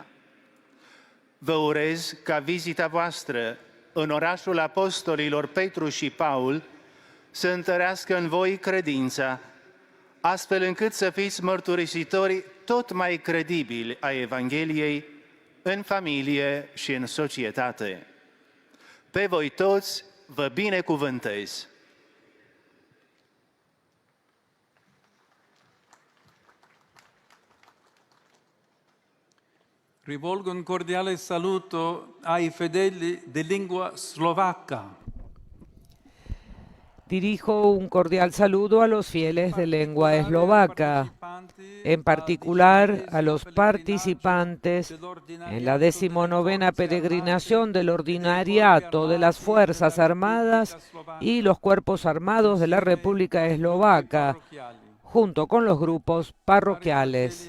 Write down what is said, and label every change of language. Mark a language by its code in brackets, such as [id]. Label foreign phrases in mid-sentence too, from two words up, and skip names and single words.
[ro] Vă urez ca vizita voastră în orașul apostolilor Petru și Paul să întărească în voi credința, astfel încât să fiți mărturisitori tot mai credibili ai Evangheliei în familie și în societate. Pe voi toți vă binecuvântez! [it] Rivolgo un cordiale saluto ai fedeli di lingua slovacca. [es] Dirijo un cordial saludo a los fieles de lengua eslovaca, en particular a los participantes en la 19ª peregrinación del Ordinariato de las Fuerzas Armadas y los Cuerpos Armados de la República Eslovaca, junto con los grupos parroquiales.